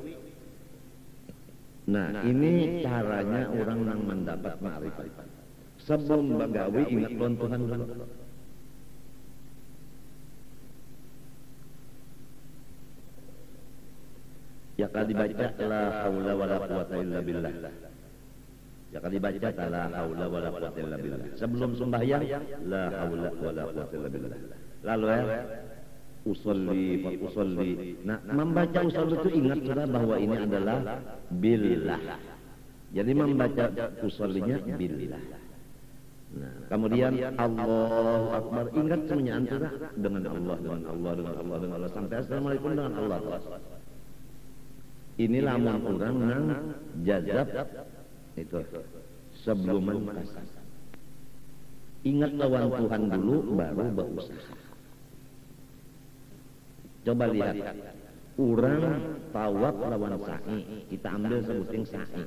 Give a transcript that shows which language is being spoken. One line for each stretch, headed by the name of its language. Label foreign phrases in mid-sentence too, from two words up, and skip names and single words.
Indonesian: Nah ini caranya orang yang mendapat ma'rifat.
Banjar: Sebelum bagawi ingat lawan Tuhan dulu.
Indonesian: Ya kali dibaca
Arabic: لا حول ولا قوة إلا بالله.
Indonesian: Ya kali dibaca
Arabic: لا حول ولا قوة إلا بالله.
Indonesian: Sebelum sembahyang
Arabic: لا حول ولا قوة إلا بالله.
Indonesian: Lalu usolli. Nah, membaca usolli itu ingat sudah bahwa ini adalah billah. Jadi membaca usollinya billah. Nah, kemudian
Arabic: الله أكبر,
Indonesian: ingat semuanya antara dengan Allah sampai assalamualaikum dengan Allah. Ini lamun orang nang jazab itu sebelum kasih.
Banjar: Ingat lawan Tuhan dulu baru berusaha.
Indonesian: Coba lihat orang tawaf lawan sa'i, kita ambil sebuting sa'i.